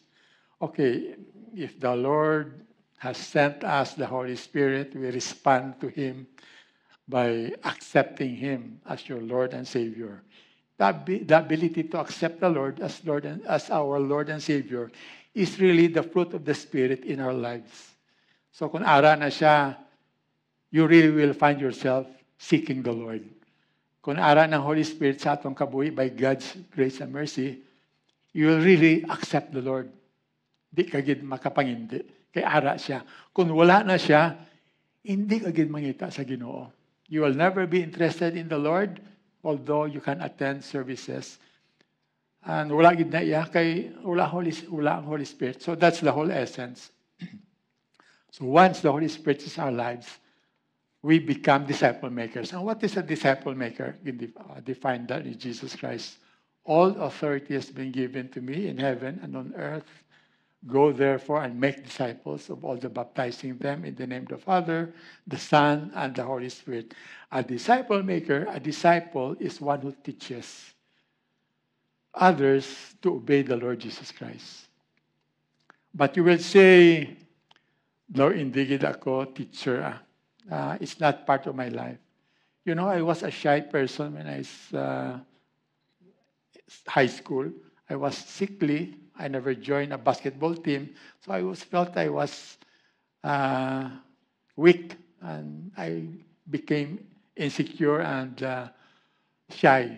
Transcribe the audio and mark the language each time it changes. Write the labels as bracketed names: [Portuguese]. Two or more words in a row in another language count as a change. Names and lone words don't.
[English] Okay, if the Lord has sent us the Holy Spirit, we respond to Him by accepting Him as your Lord and Savior. The ability to accept the Lord as our Lord and Savior is really the fruit of the Spirit in our lives. [Hiligaynon] So kung ara na siya, [English] you really will find yourself seeking the Lord. [Hiligaynon] Kung ara ng Holy Spirit sa atong kabuhi [English] by God's grace and mercy, you will really accept the Lord. [Hiligaynon] Di ka gid makapangindi. Kay ara siya. Kung wala na siya, hindi ka gid mangita sa Ginoo. [English] You will never be interested in the Lord, although you can attend services. [Hiligaynon] And wala gid na iya kay wala ang Holy Spirit. [English] So that's the whole essence. So once the Holy Spirit is our lives, we become disciple makers. And what is a disciple maker? Defined that in Jesus Christ. All authority has been given to me in heaven and on earth. Go therefore and make disciples of all the baptizing them in the name of the Father, the Son, and the Holy Spirit. A disciple maker, a disciple is one who teaches others to obey the Lord Jesus Christ. But you will say, Lord, [Hiligaynon] hindi gid ako teacher. [English] It's not part of my life. You know, I was a shy person when I was high school. I was sickly. I never joined a basketball team. So I felt I was weak, and I became insecure and shy.